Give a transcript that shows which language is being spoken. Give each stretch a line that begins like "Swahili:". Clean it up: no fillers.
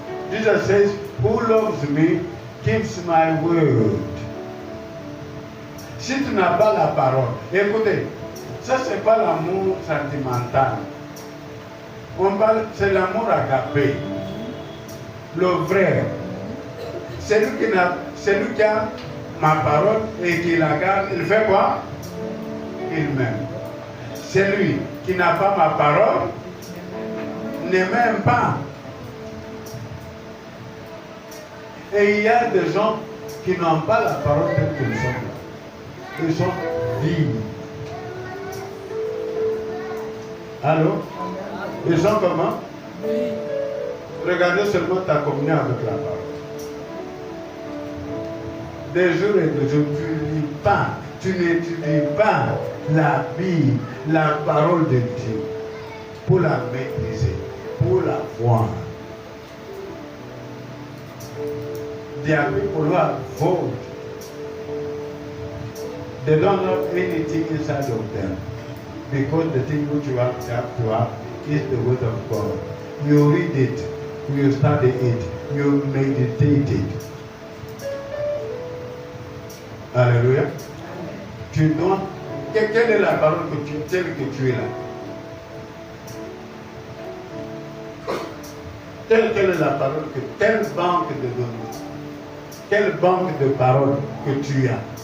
English: Jesus says, who loves me keeps my word.
French: Si tu n'as pas la parole, écoutez, ça c'est pas l'amour sentimental. On parle, c'est l'amour agapé. Le vrai. Celui qui a ma parole et qui la garde, il fait quoi? Il m'aime. Celui qui n'a pas ma parole ne m'aime pas. Et il y a des gens qui n'ont pas la parole telle qu'ils sont là. Ils sont vides. Allô? Ils sont comment? Regardez seulement ta communion avec la parole. Des jours et des jours, tu ne lis pas, tu n'étudies pas la Bible, la parole de Dieu, pour la maîtriser, pour la voir.
English: There are people who are vote. They don't have anything inside of them. Because the thing which you have to have is the word of God. You read it, you study it, you meditate it.
French: Alléluia. Tu dois. Quelle est la parole telle que tu es là? Quelle est la parole que. Quelle banque de données? Quelle banque de paroles que tu as?